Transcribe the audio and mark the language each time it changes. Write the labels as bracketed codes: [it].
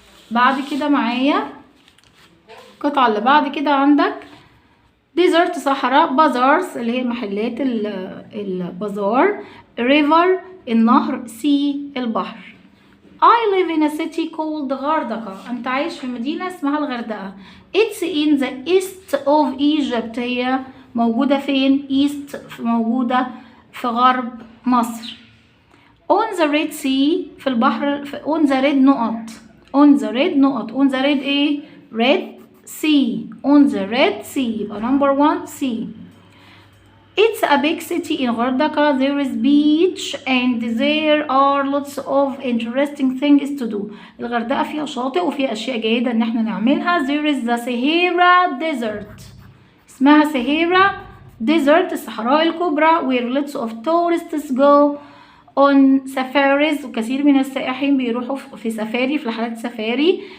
[ar] بعد كده معايا القطعة اللي بعد كده عندك desert صحراء bazaars اللي هي محلات البازار river النهر sea البحر. [en] I live in a city called Hurghada [ar] أنت عايش في مدينة اسمها الغردقة. [en] it's in the east of Egypt [ar] هي موجودة فين؟ east موجودة في غرب مصر. [en] on the red sea [ar] في البحر [en] on the red نقط on the red ايه؟ red sea on the red sea [ar] يبقى [en] number 1 sea. it's a big city in Hurghada there is beach and there are lots of interesting things to do. [ar] الغردقة فيها شاطئ وفيها أشياء جيدة إن احنا نعملها. [en] there is the Sahara desert [ar] اسمها [en] Sahara desert [ar] الصحراء الكبرى [en] where lots of tourists go on safaris [ar] وكثير من السائحين بيروحوا في سفاري في رحلات سفاري.